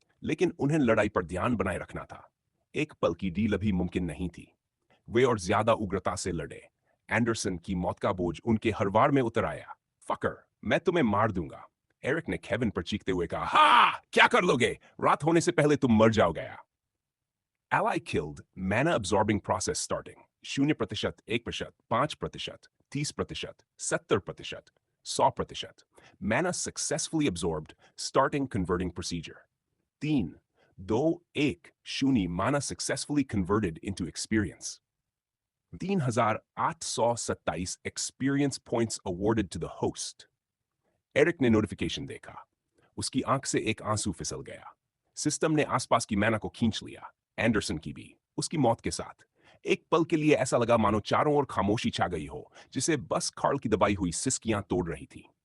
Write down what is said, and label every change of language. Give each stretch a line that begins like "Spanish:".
Hindi: लेकिन उन्हें लड़ाई पर ध्यान बनाए रखना था। एक पल की डील अभी मुमकिन नहीं थी। वे और ज्यादा उग्रता से लड़े। एंडरसन की मौत का बोझ उनके हर वार में उतर आया। फकर, मैं तुम्हें मार दूंगा। एरिक ने केविन पर चीखते हुए कहा, हा, क्या कर लोगे? रात होने से पहले तुम मर जाओगे।
English: Ally killed, mana absorbing process starting 0%, 1%, 5%, 30%, 70%, 100%. Mana successfully absorbed, starting converting procedure. 3, 2, 1, शून्य mana successfully converted into experience. 3,827 experience points awarded to the host.
Hindi: Eric ने नोटिफिकेशन देखा। उसकी आंख से एक आंसू फिसल गया। सिस्टम ने आसपास की मैना को खींच लिया, एंडरसन की भी, उसकी मौत के साथ। एक पल के लिए ऐसा लगा मानो चारों ओर खामोशी छा गई हो, जिसे बस कार्ल की दबाई हुई सिसकियां तोड़ रही थी।